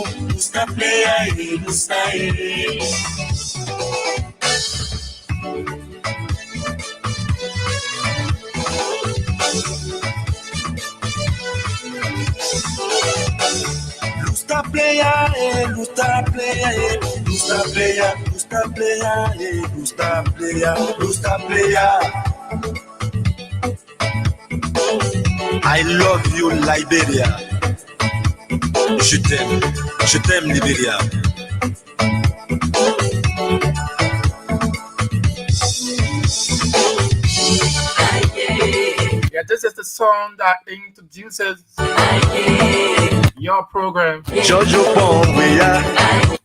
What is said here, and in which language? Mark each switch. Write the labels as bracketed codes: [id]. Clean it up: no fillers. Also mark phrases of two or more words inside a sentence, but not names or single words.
[en] Lusta player, Lusta player, Lusta player, Lusta player, Lusta player, Lusta player, Lusta player. I love you, Liberia. [fr] Je t'aime, Liberia. [en] Yeah, this is the song that introduces your program. Jojo Bon,